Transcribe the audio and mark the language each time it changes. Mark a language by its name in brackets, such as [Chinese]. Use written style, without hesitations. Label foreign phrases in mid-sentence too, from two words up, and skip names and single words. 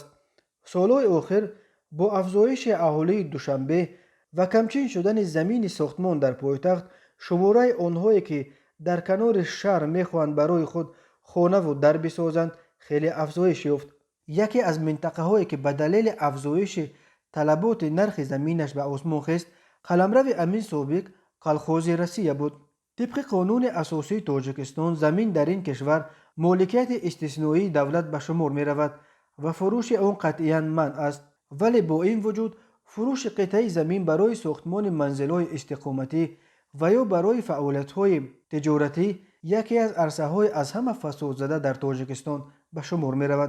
[Tajik] солҳои охир бо афзоиши аҳолии Душанбе ва камчин шудани замини сохтмон дар пойтахт, шумораи онҳое ки дар канори шаҳр мехоҳанд барои худ хонаву дар бисозанд хеле афзоиш ёфт. яке аз минтақаҳое ки ба далели афзоиши талаботи нархи заминаш ба осмон хест, қаламрави амин собиқ колхози Россия буд. Тибқи Қонуни асосии Тоҷикистон замин дар ин кишвар моликияти истисноии давлат ба шумор меравад ва фурӯши он қатъан манъ аст, вале бо ин вуҷуд фурӯши қитъаи замин барои сохтмони манзилҳои истиқоматӣ ва ё барои фаъолиятҳои тиҷоратӣ яке аз арсаҳои аз ҳама фасодзада дар Тоҷикистон ба шумор меравад.